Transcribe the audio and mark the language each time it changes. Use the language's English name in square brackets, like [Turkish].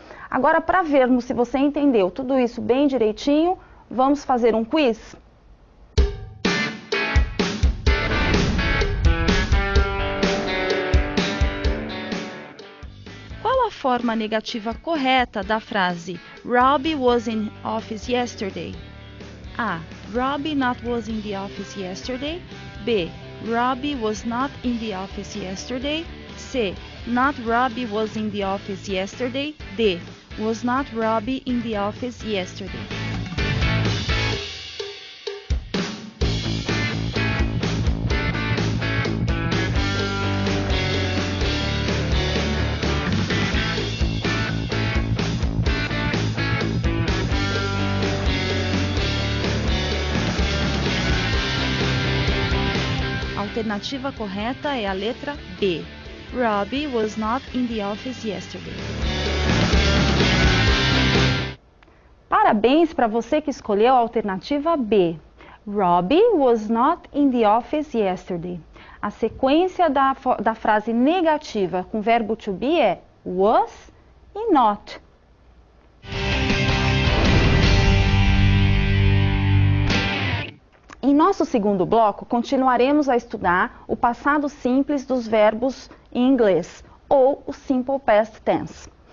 [Portuguese] Agora, para vermos se você entendeu tudo isso bem direitinho, vamos fazer um quiz? Qual a forma negativa correta da frase [English] Robbie was in office yesterday? [Portuguese] A. [English] Robbie not was in the office yesterday. B. Robbie was not in the office yesterday. C. Not Robbie was in the office yesterday. D. Was not Robbie in the office yesterday. [Portuguese] A alternativa correta é a letra B. [English] Robbie was not in the office yesterday. [Portuguese] Parabéns para você que escolheu a alternativa B. [English] Robbie was not in the office yesterday. [Portuguese] A sequência da frase negativa com verbo to be é was e not. Em nosso segundo bloco, continuaremos a estudar o passado simples dos verbos em inglês, ou o simple past tense.